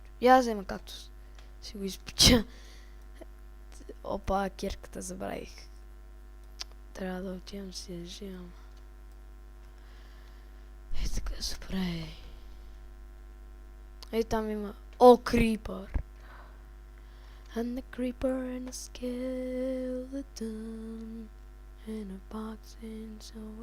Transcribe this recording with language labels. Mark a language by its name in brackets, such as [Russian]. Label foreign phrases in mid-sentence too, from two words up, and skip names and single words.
[Bulgarian] Я взема както си го изпеча. Опа, кирката забравих. Трябва да отивам си да живам. Така се прави. Там има... крипър! [English] And the creeper and a skeleton and a box and so